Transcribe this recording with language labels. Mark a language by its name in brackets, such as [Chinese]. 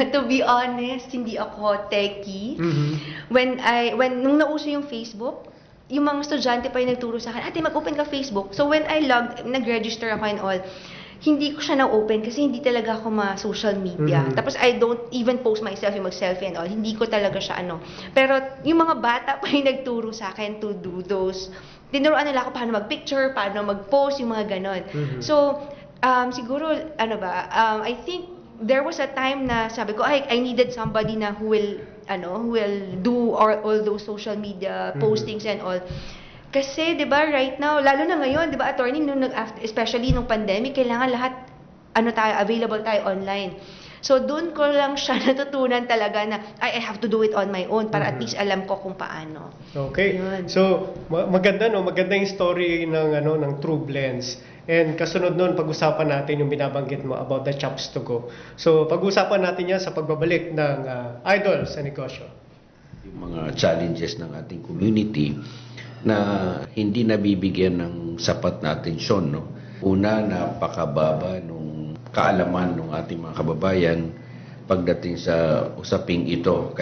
[English] To be honest, [Filipino] hindi ako techie. Nung nauso yung Facebook, yung mga estudyante pa yung nagturo sa akin, ate, mag-open ka Facebook. [English] So when I [Filipino] nag-register ako and all, hindi ko siya na-open kasi hindi talaga ako ma-social media. [English] Tapos I don't even post myself, [Filipino] yung mag-selfie [English] and all. [Filipino] Hindi ko talaga siya Pero yung mga bata pa yung nagturo sa akin [English] to do those. [Filipino] Tinuruan nila ako paano mag-picture, paano mag-post, yung mga ganon. [English] So, siguro, I think there was a time [Filipino] na sabi ko, [English] I needed somebody na who will do all those social media postings and all. [Filipino] Kasi, di ba, [English] right now, [Filipino] lalo na ngayon, di ba, attorney, especially nung pandemic, kailangan lahat, available tayo online. So, doon ko lang siya natutunan talaga na, [English] I have to do it on my own [Filipino] para at least alam ko kung paano. [English] Okay. [Filipino] Yun. So, maganda yung story ng True Blends. And kasunod nun, pag-usapan natin yung binabanggit mo about the Chops to Go. So, pag-usapan natin yan sa pagbabalik ng Idol sa Negosyo. Yung mga challenges ng ating community na hindi nabibigyan ng sapat na atensyon. No? Una, napakababa nung kaalaman ng ating mga kababayan pagdating sa usaping ito.